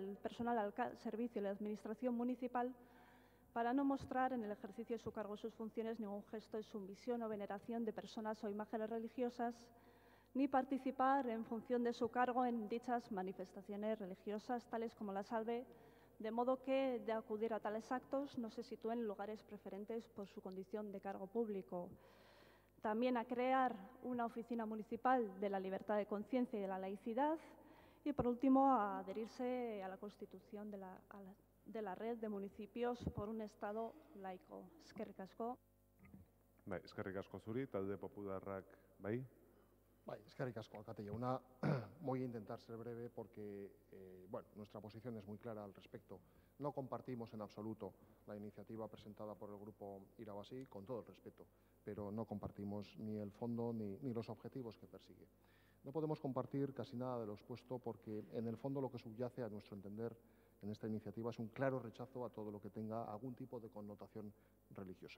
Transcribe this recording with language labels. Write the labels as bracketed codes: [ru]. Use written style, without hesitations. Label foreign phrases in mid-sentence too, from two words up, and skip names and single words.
[es] del personal al servicio de la Administración municipal para no mostrar en el ejercicio de su cargo o sus funciones ningún gesto de sumisión o veneración de personas o imágenes religiosas, ni participar en función de su cargo en dichas manifestaciones religiosas, tales como la salve, de modo que de acudir a tales actos no se sitúen en lugares preferentes por su condición de cargo público. También a crear una oficina municipal de la libertad de conciencia y de la laicidad y, por último, a adherirse a la constitución de la red de municipios por un Estado laico. [eu] Eskerrik asko. Bai, eskerrik asko zuri, talde popularrak, bai? Bai, eskerrik asko, alkate jauna. [es] Voy a intentar ser breve porque, nuestra posición es muy clara al respecto. No compartimos en absoluto la iniciativa presentada por el Grupo Irabazi, con todo el respeto, pero no compartimos ni el fondo ni los objetivos que persigue. No podemos compartir casi nada de lo expuesto porque, en el fondo, lo que subyace, a nuestro entender, en esta iniciativa es un claro rechazo a todo lo que tenga algún tipo de connotación religiosa.